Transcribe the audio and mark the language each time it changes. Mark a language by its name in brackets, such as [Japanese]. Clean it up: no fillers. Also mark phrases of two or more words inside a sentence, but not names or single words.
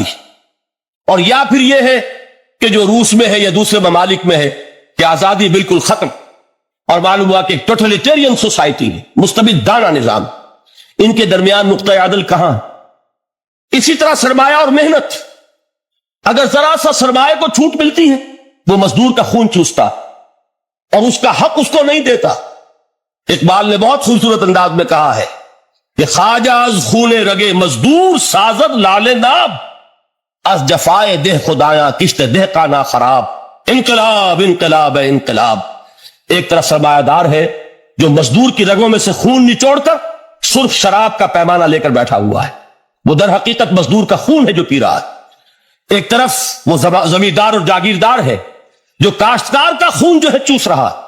[Urdu] اور یا پھر یہ ہے کہ جو روس میں ہے یا دوسرے ممالک میں ہے کہ آزادی بالکل ختم، اور معلوم ہوا کہ ایک [English] totalitarian society [Urdu] ہے، مستبدانہ نظام، ان کے درمیان نقطہ عدل کہاں؟ اسی طرح سرمایہ اور محنت، اگر ذرا سا سرمایہ کو چھوٹ ملتی ہے وہ مزدور کا خون چوستا اور اس کا حق اس کو نہیں دیتا۔ اقبال نے بہت خوبصورت انداز میں کہا ہے کہ [Persian] خواجہ از خون رگے مزدور سازد لال ناب، از جفائے دہ خدایاں کشت دہ کا نا خراب۔ [Urdu] انقلاب انقلاب ہے انقلاب۔ ایک طرف سرمایہ دار ہے جو مزدور کی رگوں میں سے خون نچوڑ کر سرخ شراب کا پیمانہ لے کر بیٹھا ہوا ہے، وہ در حقیقت مزدور کا خون ہے جو پی رہا ہے۔ ایک طرف وہ زمیندار اور جاگیردار ہے جو کاشتکار کا خون جو ہے چوس رہا ہے۔